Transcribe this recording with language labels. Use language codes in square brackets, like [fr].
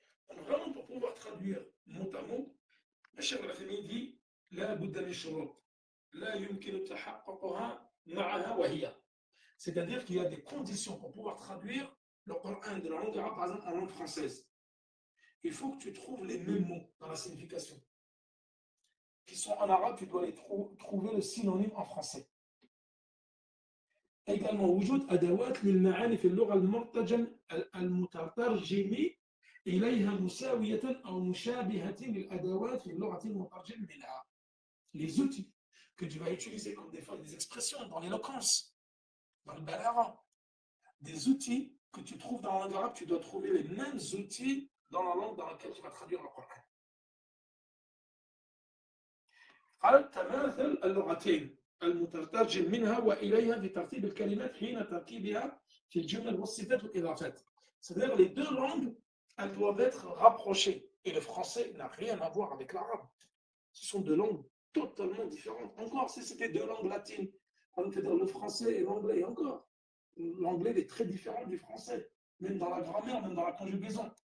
[fr] Vraiment, pour pouvoir traduire mot à mot, [ar] الشيخ العثيمين [fr] dit [ar] لا بد من شروط لا يمكن تحققها معها وهي. [fr] C'est-à-dire qu'il y a des conditions pour pouvoir traduire le Coran de la langue arabe, par exemple, en langue française. Il faut que tu trouves les mêmes mots dans la signification. Qui sont en arabe, tu dois les trouver le synonyme en français. Également, [ar] وجود أدوات للمعاني في اللغة المترجم إليها مساوية أو مشابهة للأدوات في اللغة المترجم منها. [fr] Les outils que tu vas utiliser comme des fois des expressions dans l'éloquence, dans le balagha, des outils que tu trouves dans la langue arabe, tu dois trouver les mêmes outils dans la langue dans laquelle tu vas traduire le Coran. [ar] قال تماثل اللغتين المترجم منها وإليها في ترتيب الكلمات حين تركيبها في الجمل والصفات والإضافات. [fr] C'est-à-dire les deux langues, elles doivent être rapprochées. Et le français n'a rien à voir avec l'arabe. Ce sont deux langues totalement différentes. Encore si c'était deux langues latines, on peut dire le français et l'anglais, encore. L'anglais est très différent du français, même dans la grammaire, même dans la conjugaison.